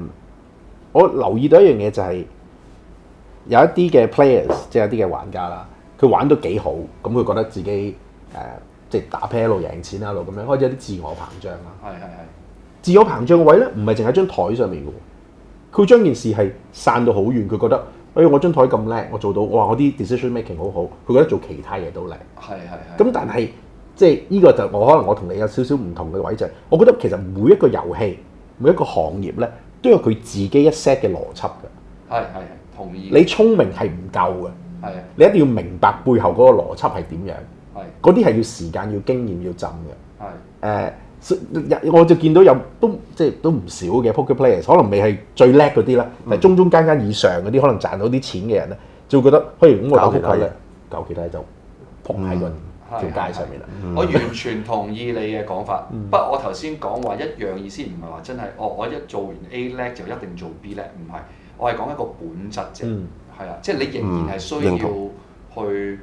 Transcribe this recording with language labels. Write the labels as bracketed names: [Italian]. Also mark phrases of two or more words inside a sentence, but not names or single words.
[Cantonese] 我留意到一樣嘢就係有一啲嘅 players， 即係有啲嘅玩家啦，佢玩到幾好，咁佢覺得自己即係打啤一路贏錢一路咁樣，開始有啲自我膨脹啦。係。自我膨脹嘅位咧，唔係淨喺張台上面嘅喎，佢將件事係散到好遠，佢覺得我張台咁叻，我做到，我啲 [English] decision making [Cantonese] 好好，佢覺得做其他嘢都叻。係。咁但係即係呢個就可能我同你有少少唔同嘅位就係，我覺得其實每一個遊戲、每一個行業咧，都有佢自己一 set 嘅邏輯嘅。係，同意。你聰明係唔夠嘅。係。你一定要明白背後嗰個邏輯係點樣。係。嗰啲係要時間、要經驗、要浸嘅。係。我就見到有都唔少嘅 [English] poker players， [Cantonese] 可能未係最叻嗰啲啦，但係中間以上嗰啲可能賺到啲錢嘅人咧，就會覺得，咁我搞其他嘢就撲喺個條街上面啦。我完全同意你嘅講法，不過我頭先講話一樣意思，唔係話真係我一做完 A 叻就一定做 B 叻，唔係，我係講一個本質啫，係啊，即係你仍然係需要去